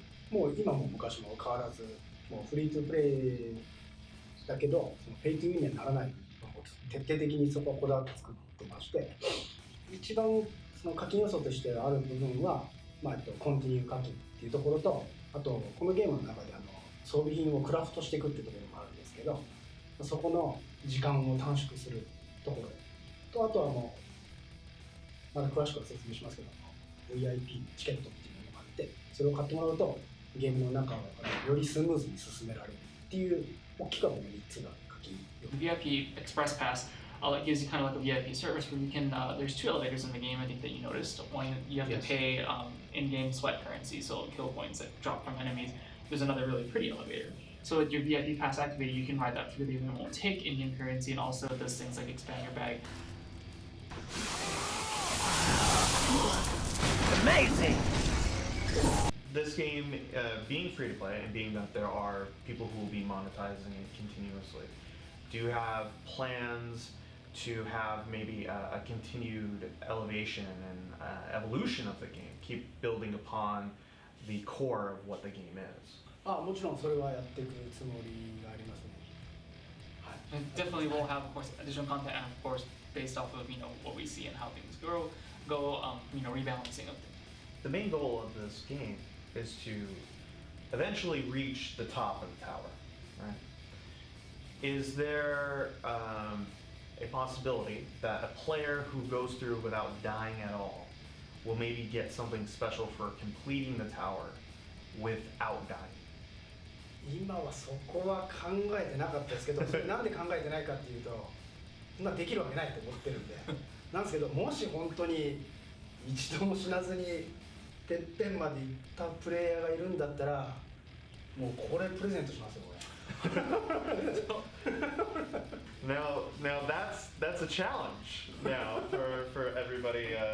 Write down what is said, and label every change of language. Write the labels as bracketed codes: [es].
[ja] もう今も昔も変わらず、もうフリートゥプレイだけど、そのペイトゥウィンにはならない、徹底的にそこはこだわって作ってまして、一番その課金要素としてある部分は、コンティニュー課金っていうところと、あとこのゲームの中で装備品をクラフトしていくっていうところもあるんですけど、そこの時間を短縮するところと、あとはもうまだ詳しくは説明しますけど、VIP チケットっていうのがあって、それを買ってもらうとゲームの中をよりスムーズに進められるっていう大きくはこの3つが課金。 [en] VIP Express Pass gives you kind of like a VIP service where you can. There's 2 elevators in the game. I think that you noticed. One, you have to pay in-game sweat currency, so kill points that drop from enemies. There's another really pretty elevator. So with your VIP pass activated, you can ride that through the game and it won't take in-game currency, and also it does things like expand your bag. Amazing! This game being free to play and being that there are people who will be monetizing it continuously, do you have plans to have maybe a continued elevation and evolution of the game, keep building upon the core of what the game is? [ja] もちろんそれはやっていくつもりがありますね。 [en] And definitely we'll have, of course, additional content, and of course, based off of what we see and how things go rebalancing of things. The main goal of this game is to eventually reach the top of the tower, right? Is there a possibility that a player who goes through without dying at all will maybe get something special for completing the tower without dying? [ja] 今はそこは考えてなかったですけど、それなんで考えてないかっていうと、そんなできるわけないと思ってるんで、なんですけど、もし本当に一度も死なずにてっぺんまで行ったプレイヤーがいるんだったら、もうこれプレゼントしますよ、これ。 [en] Now that's a challenge now for everybody.